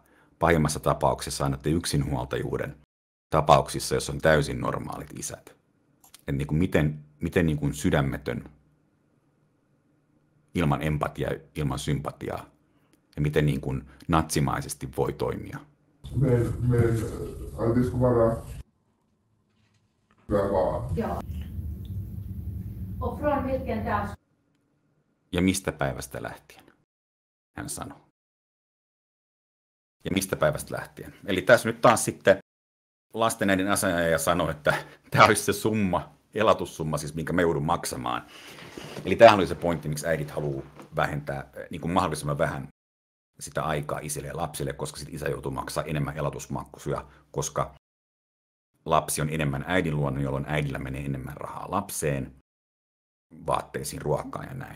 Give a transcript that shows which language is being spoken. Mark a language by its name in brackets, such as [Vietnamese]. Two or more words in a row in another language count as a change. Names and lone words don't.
[Finnish] Pahimmassa tapauksessa annatte yksinhuoltajuuden tapauksissa, jos on täysin normaalit isät. Et niin kuin miten niin kuin sydämetön, ilman empatiaa, ilman sympatiaa, ja miten niin kuin natsimaisesti voi toimia. [Swedish] Alltid vara bra. Ja. Och från vilken dag? [Finnish] Ja mistä päivästä lähtien, hän sanoo. Ja mistä päivästä lähtien. Eli tässä nyt taas sitten lastenäidin asianajaja sanoi, että tämä olisi se summa, elatussumma, siis minkä me joudun maksamaan. Eli tämähän oli se pointti, miksi äidit haluaa vähentää niin kuin mahdollisimman vähän sitä aikaa isille ja lapsille, koska sitten isä joutuu maksaa enemmän elatusmaksuja, koska lapsi on enemmän äidin luona, jolloin äidillä menee enemmän rahaa lapseen, vaatteisiin, ruokaan ja näin.